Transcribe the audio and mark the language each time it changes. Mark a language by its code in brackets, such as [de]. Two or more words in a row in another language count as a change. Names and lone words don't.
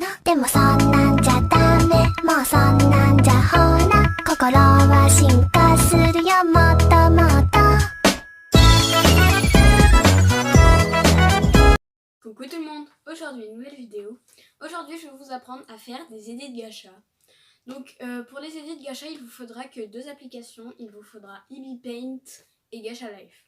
[ja] でもそんなんじゃダメもうそんなんじゃほら心は進化するよもっともっと [fr] Coucou tout le monde, aujourd'hui une nouvelle vidéo. Aujourd'hui je vais vous apprendre à faire des edits gacha. Donc pour les edits gacha il vous faudra que deux applications, il vous faudra EB Paint et Gacha Life.